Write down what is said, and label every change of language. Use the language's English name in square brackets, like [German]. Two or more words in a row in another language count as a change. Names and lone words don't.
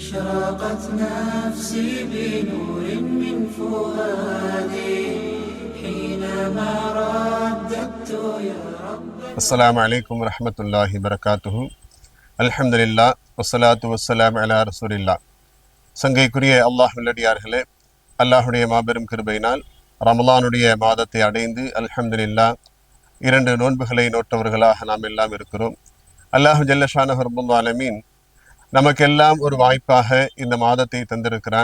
[Arabic] أشرقت نفسي بنور من فؤادي حينما رددت يا رب. السلام عليكم ورحمة الله وبركاته. الحمد لله والصلاة والسلام على رسول الله. [Tamil] சங்கைக்குரிய அல்லாஹ் நல்லடியார்களே, அல்லாஹுடைய மாபெரும் கிருபையினால் ரமலானுடைய மாதத்தை அடைந்து அல்ஹம்துலில்லாஹ் 2 நோன்புகளை நோட்டவர்களாக நாம் எல்லாம் இருக்கிறோம். [Arabic] الله جل شأنه رب العالمين [Tamil] நமக்கெல்லாம் ஒரு வாய்ப்பாக இந்த மாதத்தை தந்திருக்கிறான்.